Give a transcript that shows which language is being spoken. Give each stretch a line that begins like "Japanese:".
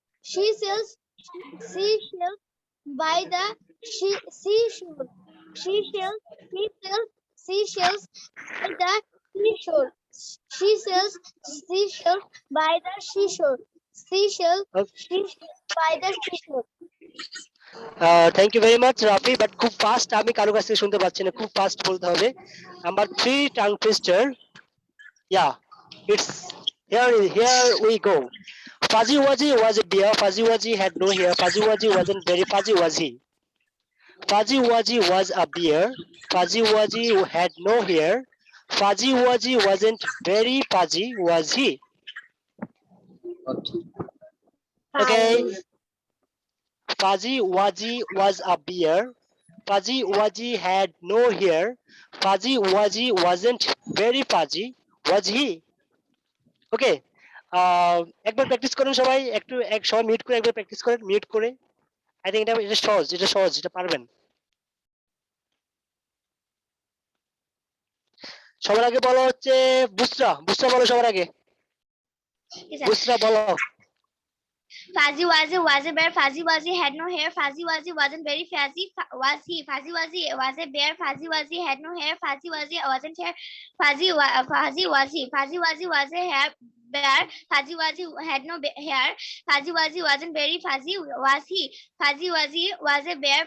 English: She sells seashells by the seashore. She sells seashells by the seashore. She sells seashells by the seashore. Seashells by the seashore. Thank you very much
Bangla: Rafi, but খুব fast, আমি কারো কাছ থেকে শুনতে পাচ্ছি না, খুব fast বলতে হবে।
English: Number 3 tongue twister, yeah, it's here we go. Fuzzy Wuzzy was a bear. Fuzzy Wuzzy had no hair. Fuzzy Wuzzy wasn't very fuzzy, was he? Fuzzy Wuzzy was a bear. Fuzzy Wuzzy had no hair. Fuzzy Wuzzy wasn't very fuzzy, was he? Okay. Fuzzy Wuzzy was a bear. Fuzzy Wuzzy had no hair. Fuzzy Wuzzy wasn't very fuzzy, was he?
Bangla: ওকে, একবার practice করুন সবাই, একটু সবাই mute করে একবার practice করেন, mute করে।
English: I think
Bangla: এটা সহজ, এটা পারবেন। সবার আগে বলো হচ্ছে বুসরা, বলো সবার আগে, বুসরা বলো।
English: Fuzzy Wuzzy was a bear. Fuzzy Wuzzy had no hair. Fuzzy Wuzzy wasn't very fuzzy, was he? Fuzzy Wuzzy was a bear. Fuzzy Wuzzy had no hair. Fuzzy Wuzzy wasn't hair. Fuzzy Wuzzy. Fuzzy Wuzzy was a hair bear. Fuzzy Wuzzy had no hair. Fuzzy Wuzzy wasn't very fuzzy, was he? Fuzzy Wuzzy was a bear.